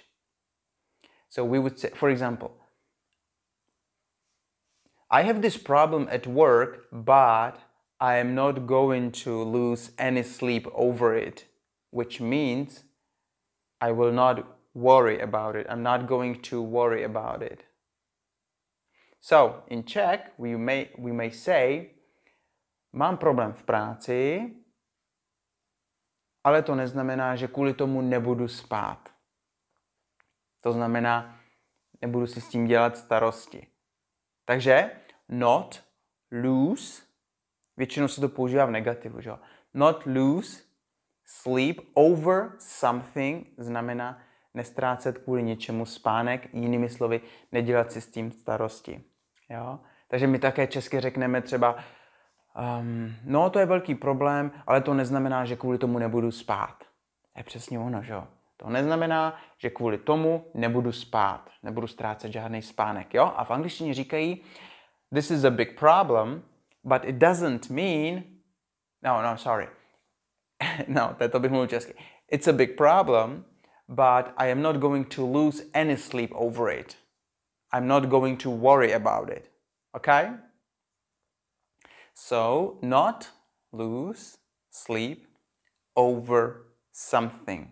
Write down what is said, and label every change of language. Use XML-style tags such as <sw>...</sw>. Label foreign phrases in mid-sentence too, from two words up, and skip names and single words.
<en>So we would say, for example, I have this problem at work, but I am not going to lose any sleep over it, which means I will not worry about it. I'm not going to worry about it. So in Czech, we may say,</en> <cs>mám problém v práci, ale to neznamená, že kvůli tomu nebudu spát. To znamená, nebudu si s tím dělat starosti.</cs> <en>Takže not lose,</en> <cs>většinou se to používá v negativu, že?</cs> <en>Not lose sleep over something</en> <cs>znamená nestrácet kvůli něčemu spánek, jinými slovy, nedělat si s tím starosti. Jo? Takže my také česky řekneme třeba, no to je velký problém, ale to neznamená, že kvůli tomu nebudu spát. To je přesně ono, že jo? To neznamená, že kvůli tomu nebudu spát, nebudu ztrácet žádný spánek, jo? A v angličtině říkají,</cs> <en>this is a big problem, but it doesn't mean, sorry.</en> <cs>No, to bych mluvil česky.</cs> <en>It's a big problem, but I am not going to lose any sleep over it. I'm not going to worry about it. Okay? So, not lose sleep over something.</en>